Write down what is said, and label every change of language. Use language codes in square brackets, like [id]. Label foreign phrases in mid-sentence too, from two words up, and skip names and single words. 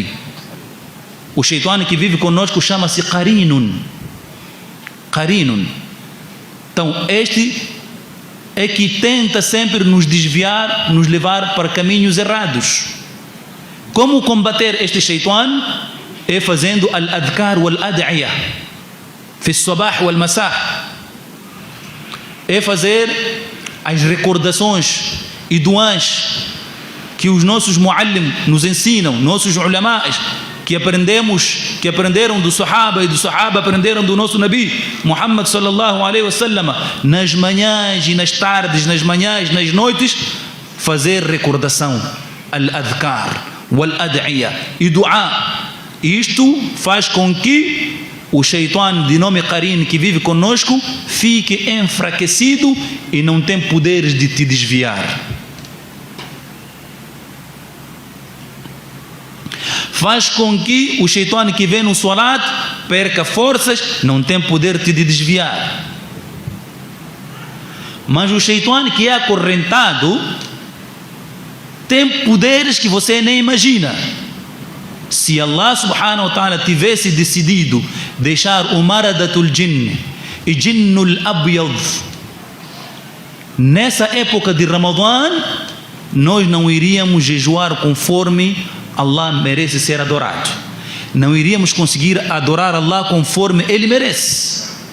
[pt] O shaitan que vive conosco chama-se Qarinun. Qarinun. Então este é que tenta sempre nos desviar, nos levar para caminhos errados. Como combater este shaitan? É fazendo [ar] الأذكار والأدعية في الصباح والمساء. [pt] É fazer as recordações e duãs que os nossos muallim nos ensinam, nossos ulamás, que aprenderam do Sahaba e do Sahaba aprenderam do nosso Nabi Muhammad [ar] صلى الله عليه وسلم, [pt] nas manhãs e nas tardes, nas manhãs, nas noites, fazer recordação, [ar] الأذكار، والأدعية [pt] e du'a. Isto faz com que o shaitan de nome Qarin que vive conosco fique enfraquecido e não tem poderes de te desviar. Faz com que o shaitan que vem no salat perca forças, não tem poder de te desviar. Mas o shaitan que é acorrentado tem poderes que você nem imagina. Se [ar] الله سبحانه وتعالى [pt] tivesse decidido deixar o [ar] مردة الجن [pt] e [ar] الجن الأبيض [pt] nessa época de Ramadã, nós não iríamos jejuar conforme Allah merece ser adorado. Não iríamos conseguir adorar Allah conforme Ele merece.